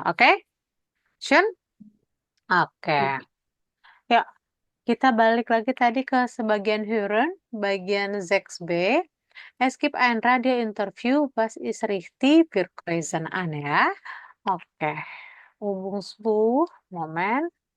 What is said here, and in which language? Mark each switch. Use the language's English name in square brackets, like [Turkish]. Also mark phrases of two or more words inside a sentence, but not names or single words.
[Indonesian] Oke? Shun? Oke. Ya, kita balik lagi tadi ke sebagian Huron, bagian 6b. [German] Es gibt ein Radio-Interview, was ist richtig? Wir kreuzen an ya. Oke. Übungsbuch, Moment.